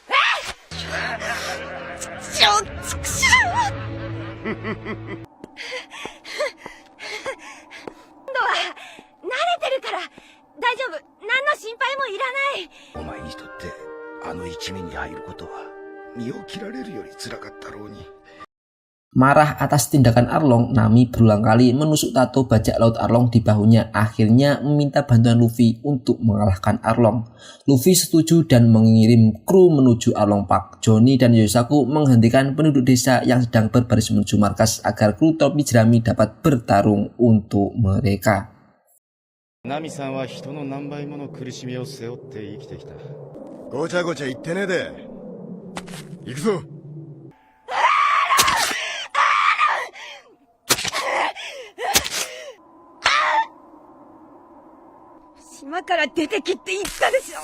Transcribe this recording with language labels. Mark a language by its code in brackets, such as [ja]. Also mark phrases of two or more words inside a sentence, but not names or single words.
[ja] 畜生今度は、慣れてるから、大丈夫。何の心配もいらない。お前にとってあの一味に入ることは身を切られるより辛かったろうに。 [id] Marah atas tindakan Arlong, Nami berulang kali menusuk tato bajak laut Arlong di bahunya. Akhirnya meminta bantuan Luffy untuk mengalahkan Arlong. Luffy setuju dan mengirim kru menuju Arlong Park. Johnny dan Yosaku menghentikan penduduk desa yang sedang berbaris menuju markas agar kru topi jerami dapat bertarung untuk mereka. [ja] ナミさんは人の何倍もの苦しみを背負って生きてきた。ごちゃごちゃ言ってねえで。行くぞ。島から出てきって言ったでしょ。